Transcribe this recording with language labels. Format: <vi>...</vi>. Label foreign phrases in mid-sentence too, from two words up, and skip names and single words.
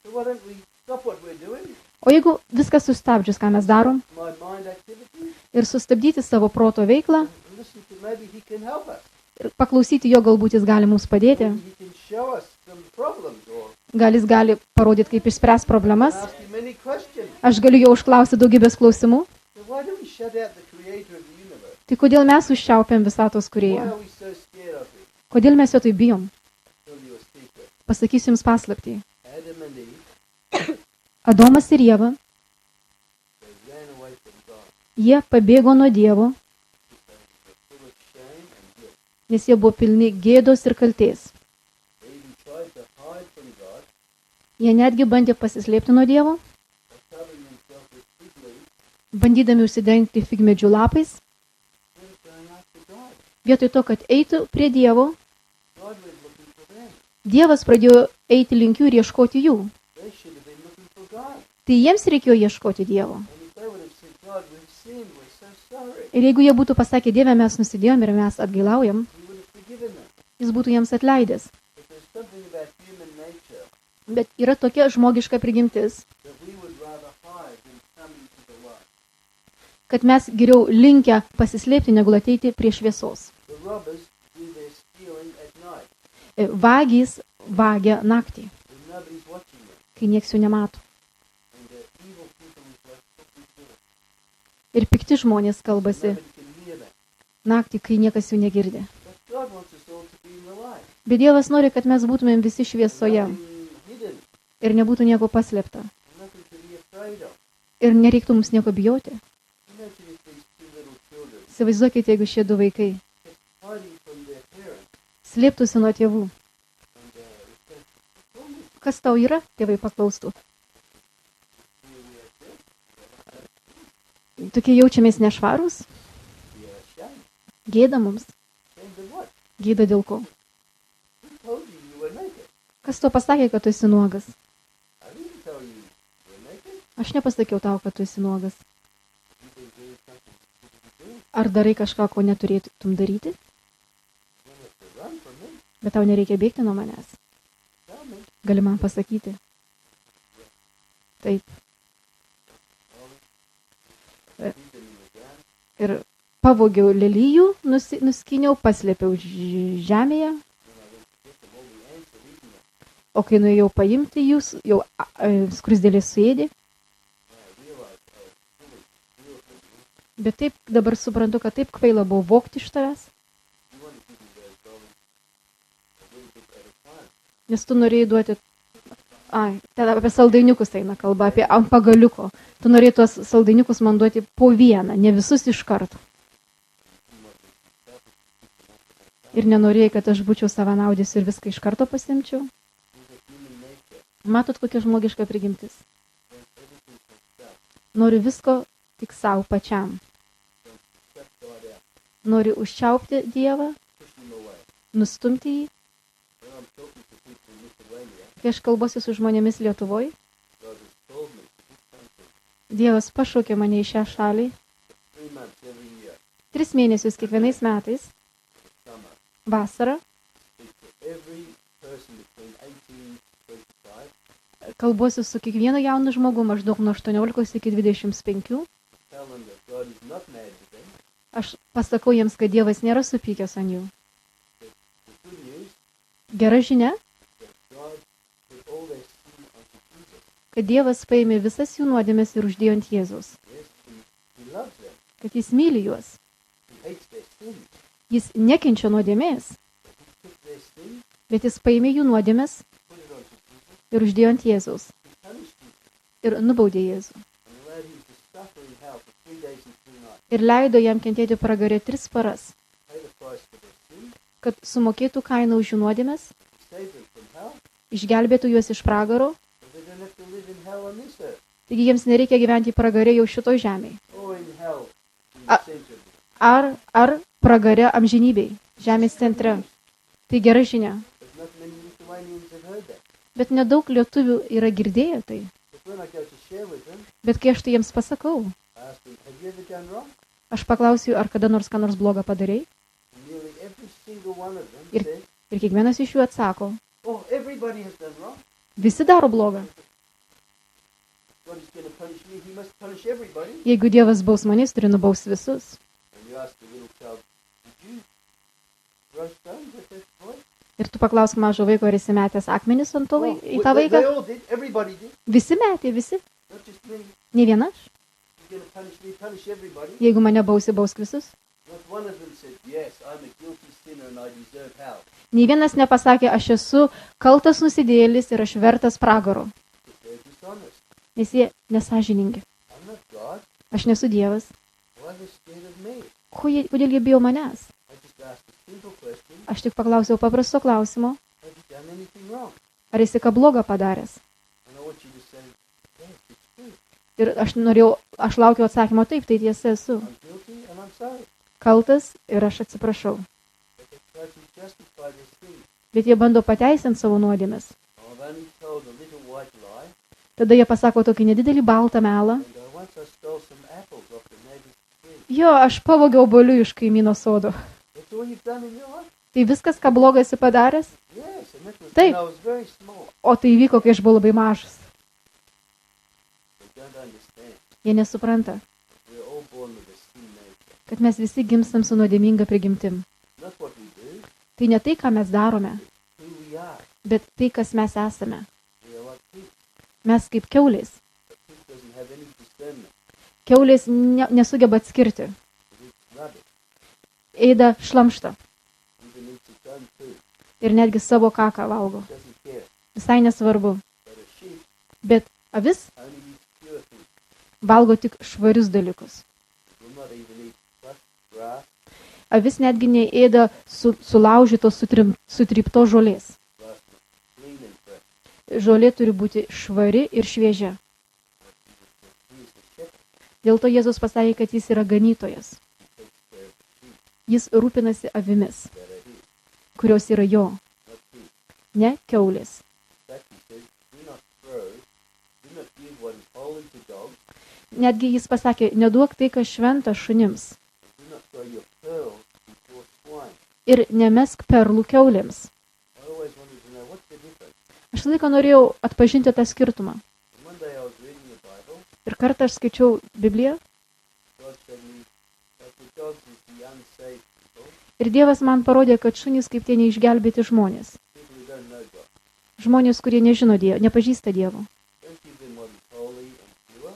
<lt>O jeigu viskas sustabdžius, ką mes darom, ir sustabdyti savo proto veiklą, ir paklausyti jo, galbūt jis gali mums padėti, gal jis gali parodyti, kaip išspręs problemas, aš galiu jo užklausyti daugybės klausimų.</lt> <en>why do we shut out the creator of the universe?</en> <lt>Tai kodėl mes užčiaupiam visatos</lt> <en>Why</en> <lt>kūrėją?</lt> <en>are we so scared of him?</en> <lt>Kodėl mes jo tai bijom?</lt> <en>Tell you a secret.</en> <lt>Pasakysiu jums paslaptį.</lt> <en>Adam and Eve,</en> <lt>Adomas ir Ieva,</lt> <en>they ran away from God</en> <lt>jie pabėgo nuo Dievo,</lt> <en>because they were full of shame and guilt.</en> <lt>nes jie buvo pilni gėdos ir kaltės.</lt> <en>They even tried to hide from God</en> <lt>Jie netgi bandė pasislėpti nuo Dievo,</lt> <en>by covering themselves with fig leaves</en> <lt>bandydami užsidengti figmedžių lapais,</lt> <en>instead of going after God.</en> <lt>vietoj to, kad eitų prie Dievo,</lt> <en>God went looking for them.</en> <lt>Dievas pradėjo eiti link jų ir ieškoti jų.</lt> <en>They should have been looking for God.</en> <lt>Tai jiems reikėjo ieškoti Dievo.</lt> <en>And if they would have said, God, we've sinned, we're so sorry,</en> <lt>Ir jeigu jie būtų pasakę, Dieve, mes nusidėjom ir mes atgailaujam,</lt> <en>He would have forgiven them.</en> <lt>jis būtų jiems atleidęs.</lt> <en>But there's something about human nature</en> <lt>Bet yra tokia žmogiška prigimtis,</lt> <en>that we would rather hide than come into the light.</en> <lt>kad mes geriau linkę pasislėpti, negu ateiti prie šviesos.</lt> <en>The robbers do their stealing at night</en> <lt>Vagys vagia naktį,</lt> <en>when nobody's watching them.</en> <lt>kai nieks jų nemato.</lt> <en>And the evil people is like talking to them.</en> <lt>Ir pikti žmonės kalbasi</lt> <en>Nobody can hear them.</en> <lt>naktį, kai niekas jų negirdi.</lt> <en>But God wants us all to be in the light.</en> <lt>Bet Dievas nori, kad mes būtumėm visi šviesoje</lt> <en>Nothing hidden.</en> <lt>ir nebūtų nieko paslėpta.</lt> <en>Nothing to be afraid of.</en> <lt>Ir nereiktų mums nieko bijoti.</lt> <en>Imagine if these two little children</en> <lt>Įsivaizduokite, jeigu šie du vaikai</lt> <en>kept hiding from their parents</en> <lt>slėptųsi nuo tėvų.</lt> <en>and if they told me</en> <lt>Kas tau yra, tėvai paklaustų.</lt> <en>who we are,</en> <lt>Tokie jaučiamės nešvarūs,</lt> <en>we are ashamed.</en> <lt>gėda mums.</lt> <en>Ashamed of what?</en> <lt>Gėda dėl ko?</lt> <en>Who told you you were naked?</en> <lt>Kas tau pasakė, kad tu esi nuogas?</lt> <en>I didn't tell you you were naked.</en> <lt>Aš nepasakiau tau, kad tu esi nuogas.</lt> <en>You've been doing something you shouldn't be doing.</en> <lt>Ar darai kažką, ko neturėtum daryti?</lt> <en>You don't have to run from me.</en> <lt>Bet tau nereikia bėgti nuo manęs.</lt> <en>Tell me.</en> <lt>Gali man pasakyti. Taip.</lt> <en>Hid them in the ground.</en> <lt>Ir pavogiau lelijų, nuskiniau, paslėpiau žemėje.</lt> <en>When I went to get them, all the ants had eaten them.</en> <lt>O kai nuėjau paimti jūs, jau skrusdėlės suėdė.</lt> <en>And I realized I was fully steal from you.</en> <lt>Bet taip dabar suprantu, kad taip kvaila buvo vogti iš tavęs.</lt> <en>You wanted to give me those dollars a little bit at a time.</en> <lt>Nes tu norėjai duoti... Ten apie saldainiukus eina kalba, apie ant pagaliuko. Tu norėjai tuos saldainiukus man duoti po vieną, ne visus iš karto. Ir nenorėjai, kad aš būčiau savanaudis ir viską iš karto pasimčiau.</lt> <en>There's a human nature.</en> <lt>Matot, kokia žmogiška prigimtis.</lt> <en>Wants everything for self.</en> <lt>Noriu visko tik savo pačiam.</lt> <en>Shut God out.</en> <lt>Noriu užčiaupti Dievą,</lt> <en>Push him away.</en> <lt>nustumti jį.</lt> <en>When I'm talking to people in Lithuania,</en> <lt>Kai aš kalbuosi su žmonėmis Lietuvoje,</lt> <en>God has called me to this country</en> <lt>Dievas pašaukė mane į šią šalį</lt> <en>3 months every year,</en> <lt>3 mėnesius kiekvienais metais,</lt> <en>summer.</en> <lt>vasarą.</lt> <en>Speak to every person between 18 to 25.</en> <lt>Kalbuosi su kiekvienu jaunu žmogu maždaug nuo 18 iki 25.</lt> <en>Tell them that God is not mad with them.</en> <lt>Aš pasakau jiems, kad Dievas nėra supykęs ant jų.</lt> <en>The good news</en> <lt>Gera žinia,</lt> <en>is that God put all their sin onto Jesus.</en> <lt>kad Dievas paėmė visas jų nuodėmes ir uždėjo ant Jėzaus.</lt> <en>Yes, he loves them.</en> <lt>Kad jis myli juos.</lt> <en>He hates their sin.</en> <lt>Jis nekenčia nuodėmės,</lt> <en>But he took their sin,</en> <lt>bet jis paėmė jų nuodėmes</lt> <en>put it onto Jesus,</en> <lt>ir uždėjo ant Jėzaus.</lt> <en>he punished Jesus,</en> <lt>Ir nubaudė Jėzų.</lt> <en>and allowed him to suffer in hell for 3 days and 2 nights.</en> <lt>Ir leido jam kentėti pragarė 3 paras,</lt> <en>Pay the price for their sin,</en> <lt>kad sumokėtų kainą už jų nuodėmes,</lt> <en>save them from hell,</en> <lt>išgelbėtų juos iš pragaro,</lt> <en>so they don't have to live in hell on this earth,</en> <lt>taigi jiems nereikia gyventi pragarė jau šitoj žemėje.</lt> <en>or in hell in Ah. the center of it.</en> <lt>Ar pragarė amžinybei, žemės centre. Tai gera žinia.</lt> <en>But not many Lithuanians have heard that.</en> <lt>Bet nedaug lietuvių yra girdėję tai.</lt> <en>But when I go to share with them,</en> <lt>Bet kai aš tai jiems pasakau,</lt> <en>I ask them, have you ever done wrong?</en> <lt>aš paklausiu, ar kada nors ką nors blogą padarei.</lt> <en>And nearly every single one of them</en> <lt>Ir-</lt> <en>says,</en> <lt>Ir kiekvienas iš jų atsako,</lt> <en>oh, everybody has done wrong.</en> <lt>visi daro blogą.</lt> <en>God is going to punish me, he must punish everybody.</en> <lt>Jeigu Dievas baus mane, jis turi nubaus visus.</lt> <en>And you ask the little child, did you throw stones at that boy?</en> <lt>Ir tu paklausk mažo vaiko, ar esi metęs akmenis ant to į tą</lt> <en>they</en> <lt>vaiką.</lt> <en>all did, everybody did,</en> <lt>Visi metė, visi.</lt> <en>not just me.</en> <lt>Ne viena aš.</lt> <en>You going to punish me, punish everybody.</en> <lt>Jeigu mane bausi, bausk visus.</lt> <en>Not one of them said, yes, I'm a guilty sinner and I deserve hell.</en> <lt>Nei vienas nepasakė, aš esu kaltas nusidėjėlis ir aš vertas pragaro.</lt> <en>But they're dishonest.</en> <lt>Nes jie nesažiningi.</lt> <en>I'm not God.</en> <lt>Aš nesu Dievas.</lt> <en>Why are they scared of me?</en> <lt>Kodėl jie bijo manęs?</lt> <en>I just asked a simple question.</en> <lt>Aš tik paklausiau paprasto klausimo.</lt> <en>Have you done anything wrong?</en> <lt>Ar esi ką blogo padaręs?</lt> <en>And I want you to say, yes, it's true.</en> <lt>Ir aš laukiau atsakymo, taip, tai tiesa esu.</lt> <en>I'm guilty and I'm sorry.</en> <lt>Kaltas ir aš atsiprašau.</lt> <en>But they try to justify their sin.</en> <lt>Bet jie bando pateisinti savo nuodėmes.</lt> <en>Oh, I've only told a little white lie.</en> <lt>Tada jie pasako tokį nedidelį baltą melą.</lt> <en>And once I stole some apples off the neighbor's tree.</en> <lt>Jo, aš pavogiau obuolių iš kaimyno sodo.</lt> <en>That's all you've done in your life?</en> <lt>Tai viskas, ką blogo esi padaręs?</lt> <en>Yes, and that was</en> <lt>Taip.</lt> <en>when I was very small.</en> <lt>O tai įvyko, kai aš buvau labai mažas.</lt> <en>They don't understand.</en> <lt>Jie nesupranta,</lt> <en>We're all born with a sin nature.</en> <lt>kad mes visi gimstam su nuodėminga prigimtim.</lt> <en>Not what we do,</en> <lt>Tai ne tai, ką mes darome,</lt> <en>who we are.</en> <lt>bet tai, kas mes esame.</lt> <en>We are like pigs.</en> <lt>Mes kaip kiaulės.</lt> <en>A pig doesn't have any discernment.</en> <lt>Kiaulės nesugeba atskirti.</lt> <en>It eats rubbish.</en> <lt>Eida šlamštą</lt> <en>Even eats its own food.</en> <lt>ir netgi savo kaką valgo.</lt> <en>Doesn't care.</en> <lt>Visai nesvarbu.</lt> <en>But a sheep</en> <lt>Bet avis</lt> <en>only eats pure food.</en> <lt>valgo tik švarius dalykus.</lt> <en>It will not even eat crushed grass.</en> <lt>Avis netgi neėda sulaužytos, sutryptos žolės.</lt> <en>Grass must be clean and fresh.</en> <lt>Žolė turi būti švari ir šviežia.</lt> <en>He is the shepherd.</en> <lt>Dėl to Jėzus pasakė, kad jis yra ganytojas.</lt> <en>He takes care of the sheep</en> <lt>Jis rūpinasi avimis,</lt> <en>that are his,</en> <lt>kurios yra jo,</lt> <en>not his.</en> <lt>ne kiaulės.</lt> <en>In fact, he says, do not give what is holy to dogs,</en> <lt>Netgi jis pasakė, neduok tai, kas šventa šunims</lt> <en>and do not throw your pearls before swine.</en> <lt>ir nemesk perlų kiaulėms.</lt> <en>I always wanted to know what's the difference.</en> <lt>Aš laiką norėjau atpažinti tą skirtumą.</lt> <en>And one day I was reading the Bible,</en> <lt>Ir kartą aš skaičiau Bibliją</lt> <en>God showed me that the dogs is the unsaved people,</en> <lt>ir Dievas man parodė, kad šunys kaip tie neišgelbėti žmonės.</lt> <en>people who don't know God.</en> <lt>Žmonės, kurie nežino Dievo, nepažįsta Dievo.</lt> <en>Don't give them what is holy and pure.</en>